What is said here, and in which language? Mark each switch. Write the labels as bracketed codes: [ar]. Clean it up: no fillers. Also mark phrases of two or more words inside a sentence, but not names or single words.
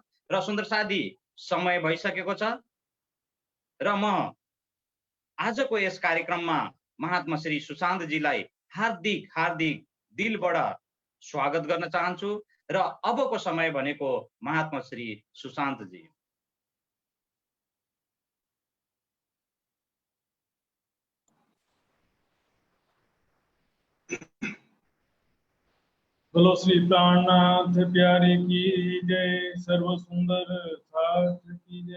[ne] र सुन्दर साथी, समय भइसकेको छ र म आजको यस कार्यक्रममा महात्मा श्री सुशान्तजीलाई हार्दिक हार्दिक दिलबाट स्वागत गर्न चाहन्छु र अबको समय भनेको महात्मा श्री सुशान्तजी। [hi] बोलो श्री प्राणनाथ प्यारे की जय, सर्व सुंदर साथ की जय।